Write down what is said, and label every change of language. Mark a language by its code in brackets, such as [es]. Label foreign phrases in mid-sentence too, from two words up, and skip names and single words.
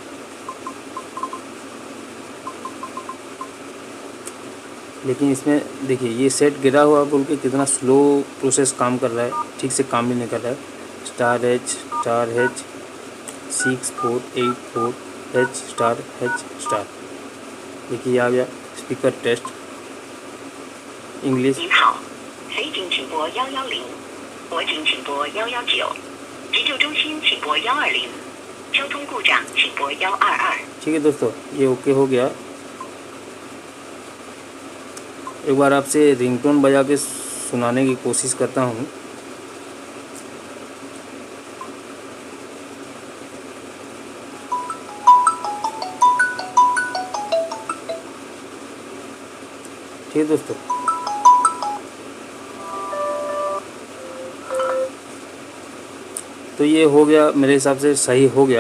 [hi] लेकिन इसमें देखिए ये सेट गिरा हुआ बोल के कितना [en] slow process [hi] काम कर रहा है, ठीक से काम भी नहीं कर रहा है। स्टार H 6484 H स्टार, देखिए आ गया [en] speaker test English. [zh] 您好，非警请拨110，国警请拨119，急救中心请拨120，交通故障请拨122。 [hi] ठीक है दोस्तों, ये ओके हो गया। एक बार आपसे रिंगटोन बजा के सुनाने की कोशिश करता हूँ। ठीक है दोस्तों, तो ये हो गया, मेरे हिसाब से सही हो गया।